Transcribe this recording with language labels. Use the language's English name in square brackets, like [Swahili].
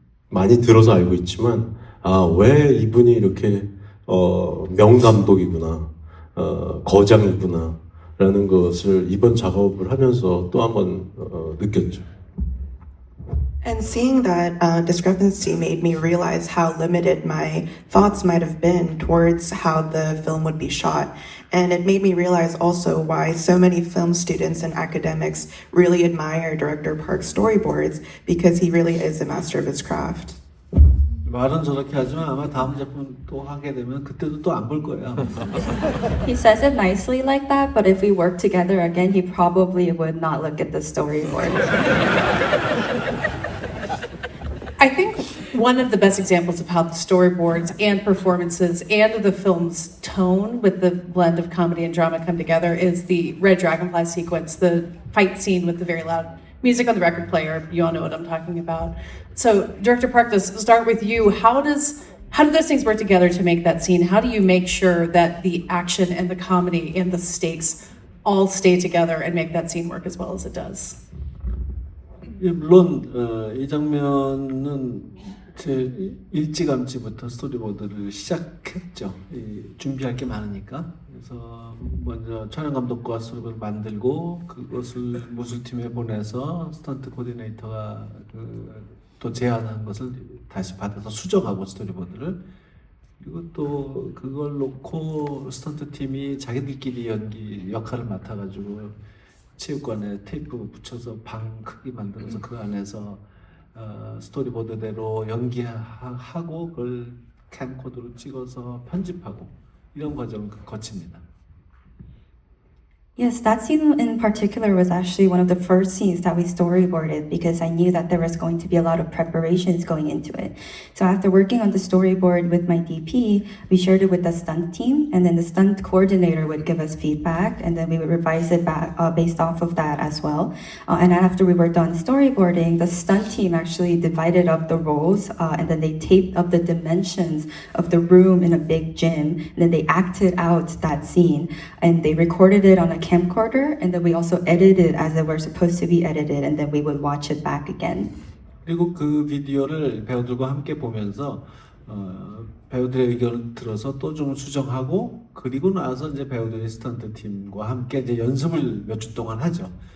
[Korean] 많이 들어서 알고 있지만, 왜 이분이 이렇게 명감독이구나, 거장이구나 라는 것을 이번 작업을 하면서 또 한번 느꼈죠. [English] And seeing that discrepancy made me realize how limited my thoughts might have been towards how the film would be shot. And it made me realize also why so many film students and academics really admire Director Park's storyboards, because he really is a master of his craft. [Korean] 말은 저렇게 하지만 아마 다음 작품 또 하게 되면 그때도 또 안 볼 거예요. [English] He says it nicely like that, but if we work together again, he probably would not look at the storyboard. I think one of the best examples of how the storyboards and performances and the film's tone with the blend of comedy and drama come together is the Red Dragonfly sequence, the fight scene with the very loud music on the record player. You all know what I'm talking about. So, Director Park, let's start with you. How do those things work together to make that scene? How do you make sure that the action and the comedy and the stakes all stay together and make that scene work as well as it does? [Korean] 물론 이 장면은 제 일찌감치부터 스토리보드를 시작했죠. 준비할 게 많으니까. 그래서 먼저 촬영 감독과 스토리보드 만들고 그것을 무술팀에 보내서 스턴트 코디네이터가 또 제안한 것을 다시 받아서 수정하고 스토리보드를, 그리고 또 그걸 놓고 스턴트 팀이 자기들끼리 연기 역할을 맡아가지고 체육관에 테이프 붙여서 방 크기 만들어서 그 안에서 스토리보드대로 연기하고 그걸 캠코더로 찍어서 편집하고 이런 과정을 거칩니다. [English] Yes, that scene in particular was actually one of the first scenes that we storyboarded, because I knew that there was going to be a lot of preparations going into it. So after working on the storyboard with my DP, we shared it with the stunt team, and then the stunt coordinator would give us feedback, and then we would revise it back based off of that as well. And after we were done storyboarding, the stunt team actually divided up the roles, and then they taped up the dimensions of the room in a big gym, and then they acted out that scene, and they recorded it on a camcorder, and then we also edited as it were supposed to be edited, and then we would watch it back again. [Korean] 그리고 그 비디오를 배우들과 함께 보면서 배우들의 의견을 들어서 또 좀 수정하고, 그리고 나서 이제 배우들이 스턴트 팀과 함께 이제 연습을 몇 주 동안 하죠.